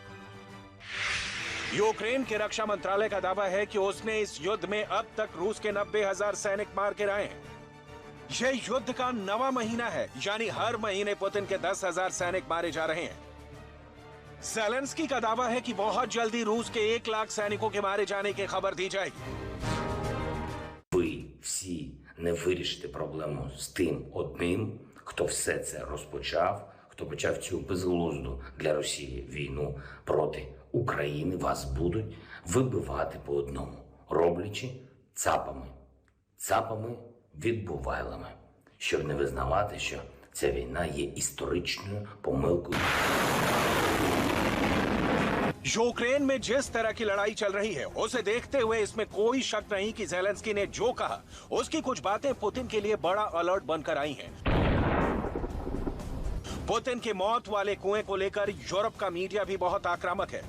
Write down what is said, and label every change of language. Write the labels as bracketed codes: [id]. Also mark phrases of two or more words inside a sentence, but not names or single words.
[hi] यूक्रेन के रक्षा मंत्रालय का दावा है कि उसने इस युद्ध में अब तक रूस के 90,000 सैनिक मार गिराए हैं। यह युद्ध का 9वां महीना है, यानी हर महीने पुतिन के 10,000 सैनिक मारे जा रहे हैं। ज़ेलेंस्की का दावा है कि बहुत जल्दी रूस के 1 लाख सैनिकों के मारे जाने की खबर दी जाएगी। [uk] всі не вирішите проблему з тим одним, хто все це розпочав, хто почав цю безглузду для Росії війну проти України, вас будуть вибивати по одному, роблячи цапами відбувайлами, щоб не визнавати, що ця війна є історичною помилкою. [hi] यूक्रेन में जिस तरह की लड़ाई चल रही है उसे देखते हुए इसमें कोई शक नहीं कि ज़ेलेंस्की ने जो कहा उसकी कुछ बातें पुतिन के लिए बड़ा अलर्ट बनकर आई हैं। पुतिन की मौत वाले कुएं को लेकर यूरोप का मीडिया भी बहुत आक्रामक है।